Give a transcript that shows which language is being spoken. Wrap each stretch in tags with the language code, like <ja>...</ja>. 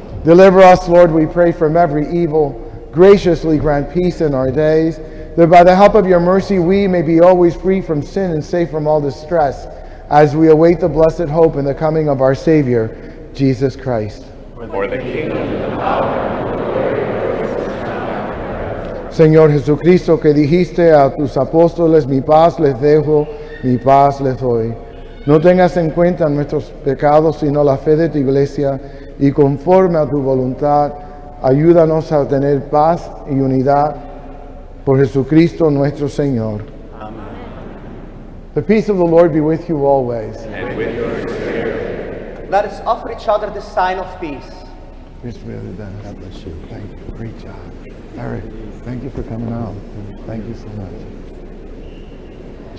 <en>Deliver us, Lord, we pray, from every evil. Graciously grant peace in our days, that by the help of your mercy we may be always free from sin and safe from all distress, as we await the blessed hope in the coming of our Savior, Jesus Christ. For the kingdom, the power, and the glory of God.</en> <es>Señor Jesucristo, que dijiste a tus apóstoles, mi paz les dejo, mi paz les doy. No tengas en cuenta nuestros pecados, sino la fe de tu iglesia, y conforme a tu voluntad, ayúdanos a tener paz y unidad por Jesucristo nuestro Señor.</es> <en>Amen. The peace of the Lord be with you always. And with your spirit. Let us offer each other the sign of peace. Peace be with you. God bless you. Thank you. Great job. Eric, thank you for coming out. Thank you so much.</en>